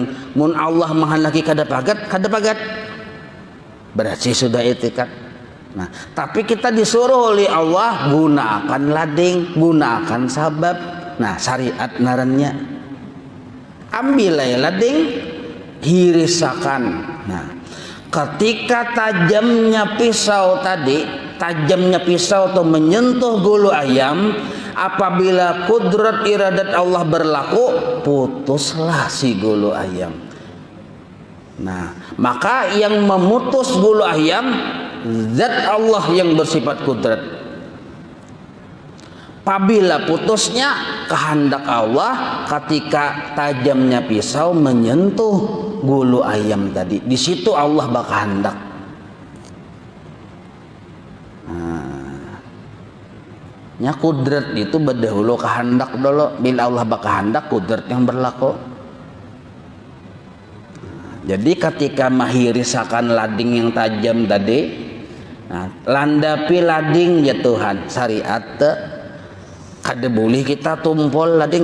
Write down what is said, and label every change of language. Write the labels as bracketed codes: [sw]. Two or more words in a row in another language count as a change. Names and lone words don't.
[bjn] Mun Allah menghendaki kada pagat, kada pagat. [id] Berarti sudah etikat. Nah, tapi kita disuruh oleh Allah gunakan lading, gunakan sabab. Nah, syariat narannya. Ambillah lading, [bjn] hirisakan. [id] Nah, ketika tajamnya pisau itu menyentuh gulu ayam, apabila kudrat iradat Allah berlaku, putuslah si gulu ayam. Nah, maka yang memutus gulu ayam zat Allah yang bersifat kudrat. Apabila putusnya kehendak Allah ketika tajamnya pisau menyentuh gulu ayam tadi, di situ Allah bakal hendak. Nah, kudrat itu berdahulu kehendak dulu. Bila Allah bakal hendak, kudrat yang berlaku. Jadi ketika mahirisakan lading yang tajam tadi, nah, landapi lading ya Tuhan, syariat kada boleh kita tumpul lading.